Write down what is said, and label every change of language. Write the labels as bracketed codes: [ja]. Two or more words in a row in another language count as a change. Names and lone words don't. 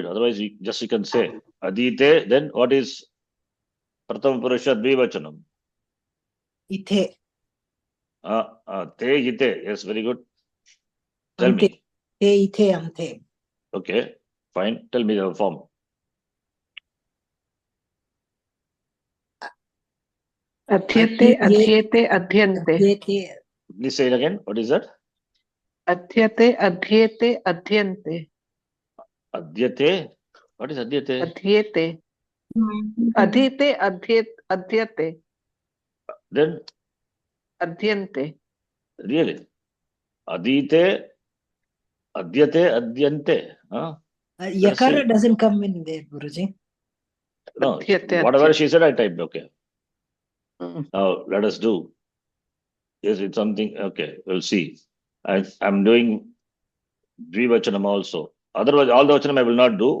[en] Otherwise, you can say adite. Then what is [sa] Prathama Purusha Dvivachanam? Ithe. Te ite. [en] Yes, very good. Tell [sa] Ante. [en] me. [sa] Te ithe ante. [en] Okay, fine. Tell me the form. [sa] Adhyate, adhyete, adhyante. Adyete. [en] Please say it again. What is that? [sa] Adhyate, adhyete, adhyante. Adyate. [en] What is adyate? [sa] Adhyete. Adhyate, adhyate, adhyate, [en] Then [sa] adhyante. really, adite, adyate, adyante. Huh? [en] Yakara doesn't come in there, Guruji. No, [sa] Adhyate, [en] whatever [sa] adhyate. [en] she said, I typed. Okay. Mm. Now let us do. Yes, it's something. Okay, we'll see. I'm doing Dvivachanam also. Otherwise, all the Vachanam I will not do.